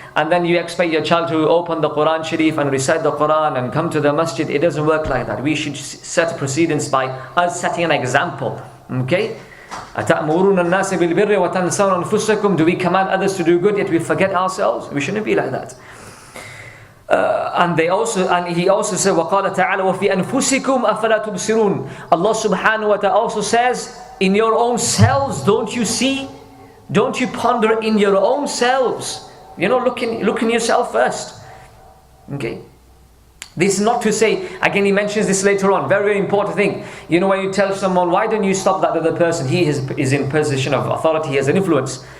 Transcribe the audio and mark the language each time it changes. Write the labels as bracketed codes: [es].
[en] And then you expect your child to open the Quran Sharif and recite the Quran and come to the masjid. It doesn't work like that. We should set precedence by us setting an example. Okay? [ar] أَتَأْمُرُونَ النَّاسَ بِالْبِرِّ وَتَنْسَوْنَ أَنفُسَكُمْ. [en] Do we command others to do good yet we forget ourselves? We shouldn't be like that. And he also said, [ar] وَقَالَ تَعَالَى وَفِي أَنفُسِكُمْ أَفَلَا تُبْصِرُونَ. [en] Allah subhanahu wa ta'ala also says, in your own selves, don't you see? Don't you ponder in your own selves? Look in yourself first. Okay. This is not to say, again he mentions this later on, very, very important thing. When you tell someone, why don't you stop that other person? He is in position of authority, he has an influence.